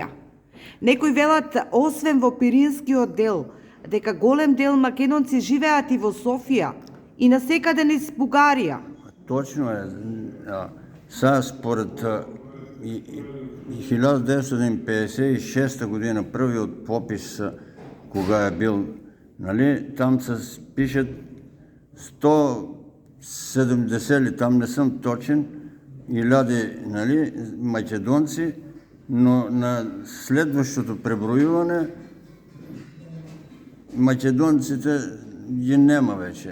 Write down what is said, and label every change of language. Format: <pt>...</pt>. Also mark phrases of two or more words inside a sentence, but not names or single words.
<mk>Некои велат, освен во Пиринскиот дел, дека голем дел македонци живеат и во Софија и насекаде низ Бугарија. Точно е. Сега според 1956 година, првиот попис, кога е бил,</mk> <bg>там се пишат 170 ли, там не съм точен, иляди македонци, но на следващото пребројување македонците ги нема вече.</bg>